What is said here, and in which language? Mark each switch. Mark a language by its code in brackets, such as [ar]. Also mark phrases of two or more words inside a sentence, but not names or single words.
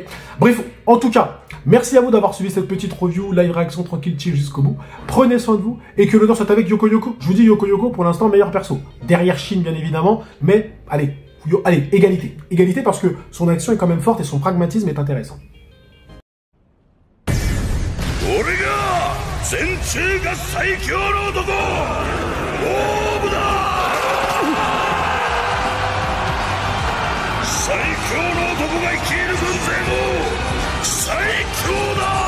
[fr] Bref, en tout cas, merci à vous d'avoir suivi cette petite review, live réaction tranquille, chill jusqu'au bout. Prenez soin de vous et que l'honneur soit avec Yoko Yoko. Je vous dis Yoko Yoko, pour l'instant, meilleur perso. Derrière Shin, bien évidemment. Mais, allez, égalité. Égalité parce que son action est quand même forte et son pragmatisme est intéressant. [ja] 全中が最強の男大武だ最強の男が率いる軍勢も最強だ